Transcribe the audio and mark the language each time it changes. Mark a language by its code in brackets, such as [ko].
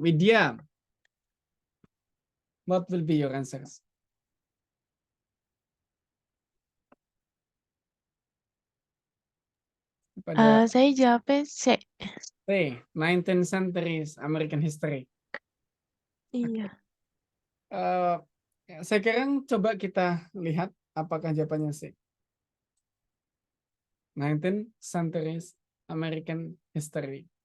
[en] Widya, what will be your answers? [id] Pada Saya jawabnya C. [en] 19th centuries American history. [id] Iya. Eh, sekarang coba kita lihat apakah jawabannya C. [en] 19th centuries American history.